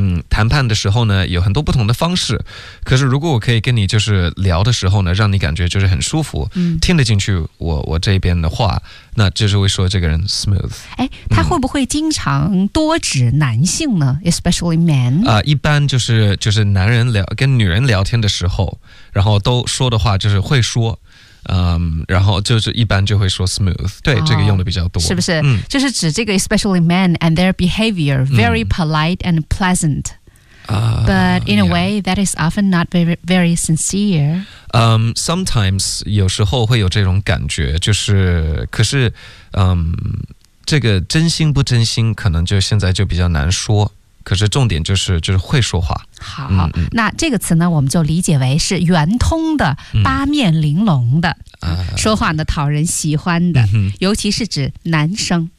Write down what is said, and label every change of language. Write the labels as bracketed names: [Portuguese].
[Chinese] 谈判的时候呢有很多不同的方式，可是如果我可以跟你就是聊的时候呢让你感觉就是很舒服、听得进去我这边的话，那就是会说这个人 smooth。他会不会经常多指男性呢？ [English] Especially men、 [Chinese] 一般就是男人聊跟女人聊天的时候，然后都说的话就是会说然后就是一般就会说 smooth， 对、哦、这个用的比较多，是不是、嗯、就是指这个 [English] especially men and their behavior very polite and pleasant、but in a way that is often not very, very sincere、 [Chinese] sometimes 有时候会有这种感觉，就是可是这个真心不真心可能就现在就比较难说，可是重点就是会说话。好、那这个词呢我们就理解为是圆通的、八面玲珑的、说话呢讨人喜欢的、尤其是指男生